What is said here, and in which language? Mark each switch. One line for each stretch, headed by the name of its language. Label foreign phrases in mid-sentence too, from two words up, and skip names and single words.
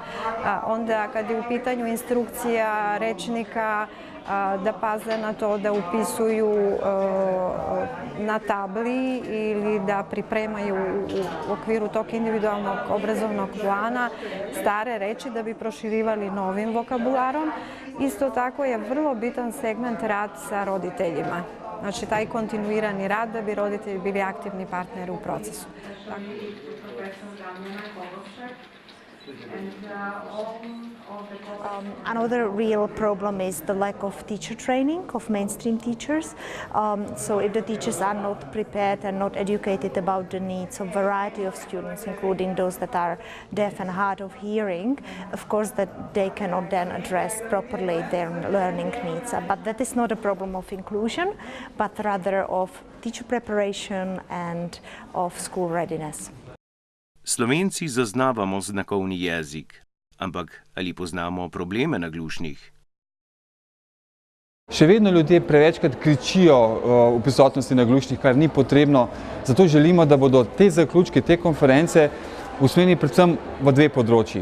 Serbian: Onda kad je u pitanju instrukcija rečnika, da paze na to da upisuju na tabli ili da pripremaju u okviru tog individualnog obrazovnog plana stare reči da bi proširivali novim vokabularom. Isto tako je vrlo bitan segment rad sa roditeljima. Znači, taj kontinuirani rad da bi roditelji bili aktivni partneri u procesu.
English: Another real problem is the lack of teacher training of mainstream teachers. So if the teachers are not prepared and not educated about the needs of variety of students, including those that are deaf and hard of hearing, of course that they cannot then address properly their learning needs. But that is not a problem of inclusion, but rather of teacher preparation and of school readiness.
Slovenian: Slovenci zaznavamo znakovni jezik, ampak ali poznamo probleme naglušnih? Še vedno ljudje prevečkrat kričijo v prisotnosti naglušnih, kar ni potrebno. Zato želimo, da bodo te zaključke, te konference usmerjeni predvsem v dve področji.